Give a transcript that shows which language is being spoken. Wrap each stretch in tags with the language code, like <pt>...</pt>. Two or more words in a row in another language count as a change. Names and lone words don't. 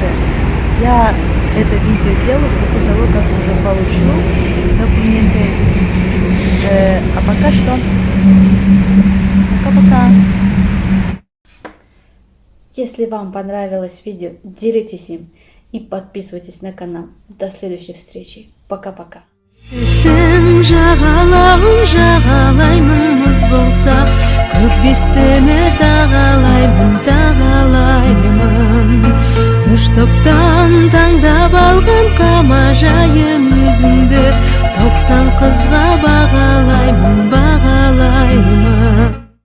<ru>Я это видео сделаю после того, как уже получу документы. А пока что... Пока-пока. Если вам понравилось видео, делитесь им и подписывайтесь на канал. До следующей встречи. Пока-пока.</ru> <kk>Біздің жағалауын жағалаймын мұз болса, көкбестіні тағалаймын. Үш топтан таңдап алған қамажайым өзіңді, 90 қызға бағалаймын.</kk>